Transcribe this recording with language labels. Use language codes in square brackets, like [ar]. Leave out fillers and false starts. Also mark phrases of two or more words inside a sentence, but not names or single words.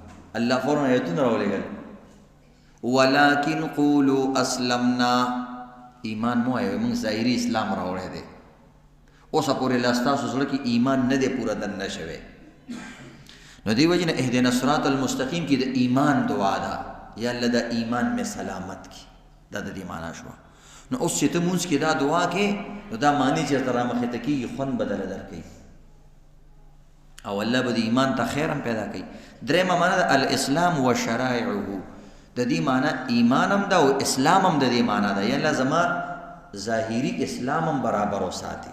[ps] الله فورا آیتونه راولېږل، [ar] ولکن قولوا اسلمنا، [ps] ایمان مو وایو موږ ظاهري اسلام راوړی دی. اوسه پورې لا ستاسو زړه کې ایمان نه دی پوره دننه شوی. نو دی وجه نه [ar] اهدنا الصراط المستقیم [ps] کې د ایمان دعا ده، یا الله د ایمان میں سلامت کی، دا د دې معنا شو. نو اوس چې ته مونږ کې دا دعا کې، نو دا معنی چې تر مخې ته کېږي خوند بدله درکوي، او الله به د ایمان ته خیر هم پیدا کوي. درېمه معنا ده [ar] الاسلام و شرائعه، [ps] د دې معنا ایمان هم ده او اسلام هم د دې معنا ده، یا الله زما ظاهري اسلام هم برابر وساتي.